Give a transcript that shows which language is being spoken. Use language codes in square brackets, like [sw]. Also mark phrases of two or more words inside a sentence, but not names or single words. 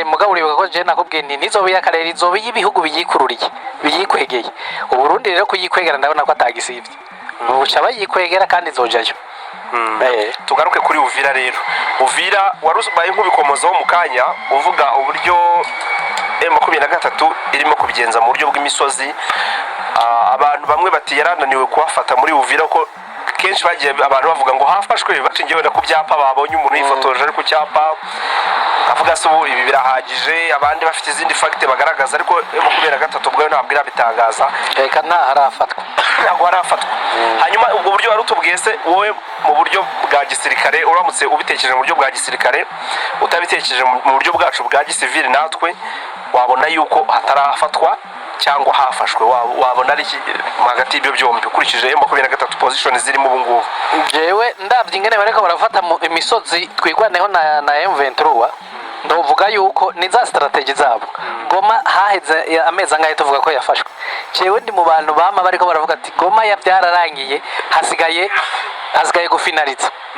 [rn] Mugabo uribuka ko je nakubwiye nti nizobe y'akarere izobe y'ibihugu biyikwegeye. U Burundi rero kuyikwegera ndabona ko atagisivye buca bayikwegera kandi zojayo. Tugaruke kuri Uvira rero. [rw] Uvira warubaye nk'ubikomozaho mu kanya uvuga uburyo M23 irimo kubigenza mu buryo bw'imisozi. Abantu bamwe bati yarananiwe kuhafata muri Uvira ko kenshi bagiye abantu bavuga ngo hafashwe bacingiwe na ku byapa babonye umuntu yifotoje ari ku cyapa avuga se ubu ibi birahagije. Abandi bafite izindi fact bagaragaza ariko M23 ubwo ntabwo irabitangaza reka nta harafatwa ntabwo harafatwa. Hanyuma ubwo buryo warutubwiye se wowe mu buryo bwa gisirikare uramutse ubitekereje mu buryo bwa gisirikare utabitekereje mu buryo bwacu bwa gisivili natwe wabona yuko hatarafatwa cyangwa hafashwe wabona ari hagati y'ibyo byombi ukurikije M23 position zirimo ubu ngubu? [rn] Jewe ndavye ingene bareko barafata mu imisozi twigwaneho na M23 ndovuga yuko ni za strategy zabo. Goma haheze amezi angahe tuvuga ko yafashwe. Jewe ndi mu bantu bama bariko baravuga ati Goma yavyararangiye hasigaye gufinaliza.